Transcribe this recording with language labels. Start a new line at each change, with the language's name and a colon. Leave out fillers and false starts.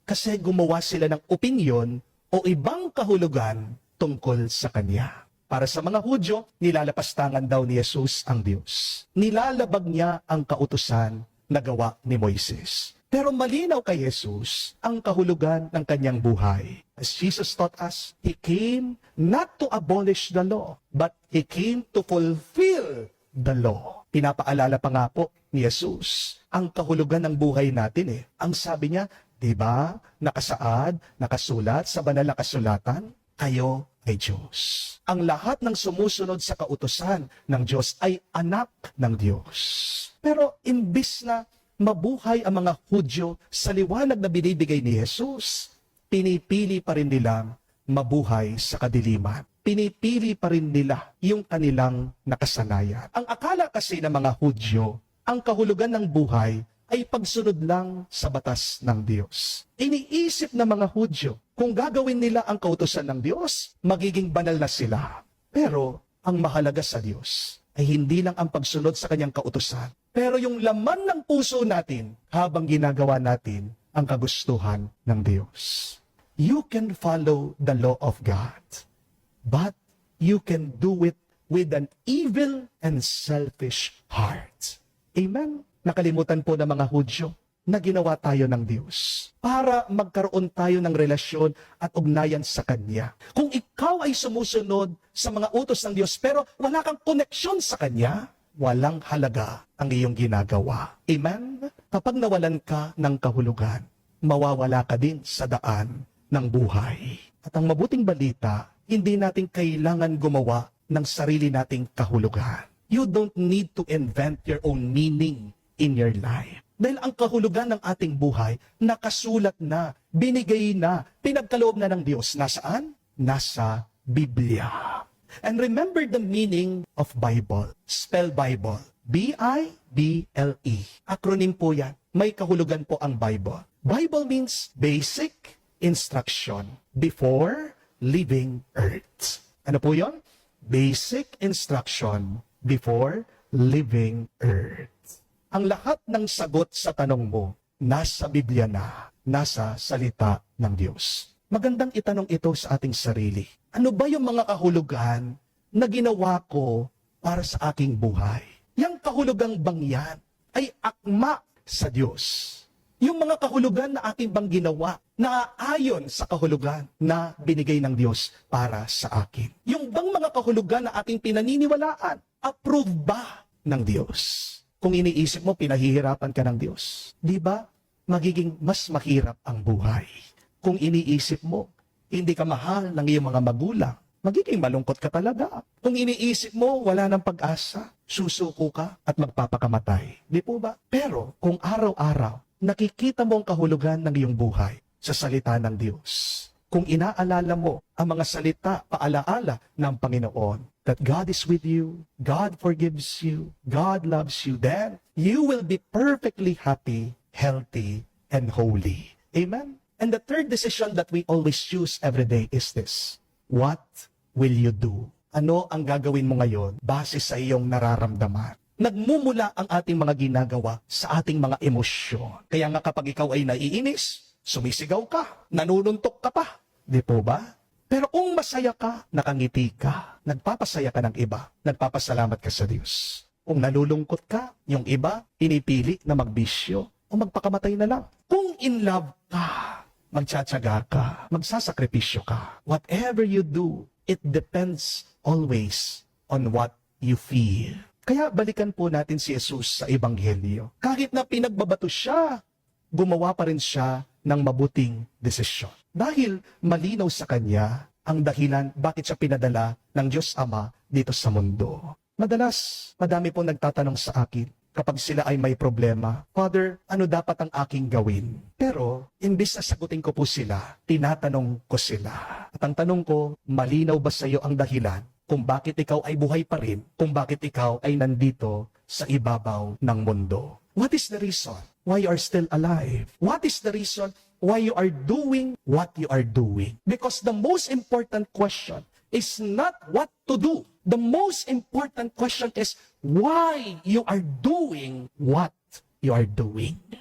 Filipino: Kasi gumawa sila ng opinyon o ibang kahulugan tungkol sa Kanya. Para sa mga Hudyo, nilalapastangan daw ni Jesus ang Diyos. Nilalabag niya ang kautusan na gawa ni Moises. Pero malinaw kay Jesus ang kahulugan ng kanyang buhay.
English: As Jesus taught us, He came not to abolish the law, but He came to fulfill the law.
Filipino: Pinapaalala pa nga po ni Jesus ang kahulugan ng buhay natin Ang sabi niya, di ba, nakasaad, nakasulat sa banal na kasulatan, kayo ay Diyos. Ang lahat ng sumusunod sa kautusan ng Diyos ay anak ng Diyos. Pero imbis na mabuhay ang mga Hudyo sa liwanag na binibigay ni Jesus, pinipili pa rin nilang mabuhay sa kadiliman. Pinipili pa rin nila yung kanilang nakasanayan. Ang akala kasi ng mga Hudyo, ang kahulugan ng buhay ay pagsunod lang sa batas ng Diyos. Iniisip ng mga Hudyo, kung gagawin nila ang kautusan ng Diyos, magiging banal na sila. Pero ang mahalaga sa Diyos ay hindi lang ang pagsunod sa kanyang kautusan, pero yung laman ng puso natin habang ginagawa natin ang kagustuhan ng Diyos.
English: You can follow the law of God, but you can do it with an evil and selfish heart. Amen?
Filipino: Nakalimutan po ng mga Hudyo na ginawa tayo ng Diyos para magkaroon tayo ng relasyon at ugnayan sa Kanya. Kung ikaw ay sumusunod sa mga utos ng Diyos pero wala kang koneksyon sa Kanya, walang halaga ang iyong ginagawa. Amen? Kapag nawalan ka ng kahulugan, mawawala ka din sa daan ng buhay. At ang mabuting balita, hindi natin kailangan gumawa ng sarili nating kahulugan.
English: You don't need to invent your own meaning in your life.
Filipino: Dahil ang kahulugan ng ating buhay, nakasulat na, binigay na, pinagkaloob na ng Diyos. Nasaan? Nasa Biblia.
English: And remember the meaning of Bible. Spell Bible. B-I-B-L-E.
Filipino: Acronym po yan. May kahulugan po ang Bible.
English: Bible means basic instruction before leaving earth.
Filipino: Ano po yon?
English: Basic instruction before leaving earth.
Filipino: Ang lahat ng sagot sa tanong mo, nasa Biblia na, nasa salita ng Diyos. Magandang itanong ito sa ating sarili. Ano ba yung mga kahulugan na ginawa ko para sa aking buhay? Yang kahulugang bang yan ay akma sa Diyos. Yung mga kahulugan na aking bang ginawa na ayon sa kahulugan na binigay ng Diyos para sa akin. Yung bang mga kahulugan na aking pinaniniwalaan, approve ba ng Diyos? Kung iniisip mo, pinahihirapan ka ng Diyos, di ba? Magiging mas mahirap ang buhay. Kung iniisip mo, hindi ka mahal ng iyong mga magulang, magiging malungkot ka talaga. Kung iniisip mo, wala ng pag-asa, susuko ka at magpapakamatay. Di po ba? Pero kung araw-araw, nakikita mo ang kahulugan ng iyong buhay sa salita ng Diyos. Kung inaalala mo ang mga salita, paalaala ng Panginoon,
English: that God is with you, God forgives you, God loves you, then you will be perfectly happy, healthy, and holy. Amen? And the third decision that we always choose every day is this. What will you do?
Filipino: Ano ang gagawin mo ngayon base sa iyong nararamdaman? Nagmumula ang ating mga ginagawa sa ating mga emosyon. Kaya nga kapag ikaw ay naiinis, sumisigaw ka, nanununtok ka pa. Di po ba? Pero kung masaya ka, nakangiti ka, nagpapasaya ka ng iba, nagpapasalamat ka sa Diyos. Kung nalulungkot ka, yung iba, pinipili na magbisyo o magpakamatay na lang. Kung in love ka, magtsatsaga ka, magsasakripisyo ka.
English: Whatever you do, it depends always on what you feel.
Filipino: Kaya balikan po natin si Jesus sa Ebanghelyo. Kahit na pinagbabato siya, gumawa pa rin siya ng mabuting desisyon. Dahil malinaw sa kanya ang dahilan bakit siya pinadala ng Diyos Ama dito sa mundo. Madalas, madami po nagtatanong sa akin kapag sila ay may problema, Father, ano dapat ang aking gawin? Pero, imbis na sagutin ko po sila, tinatanong ko sila. At ang tanong ko, malinaw ba sa iyo ang dahilan kung bakit ikaw ay buhay pa rin, kung bakit ikaw ay nandito sa ibabaw ng mundo?
English: What is the reason why you are still alive? What is the reason why you are doing what you are doing? Because the most important question is not what to do. The most important question is why you are doing what you are doing.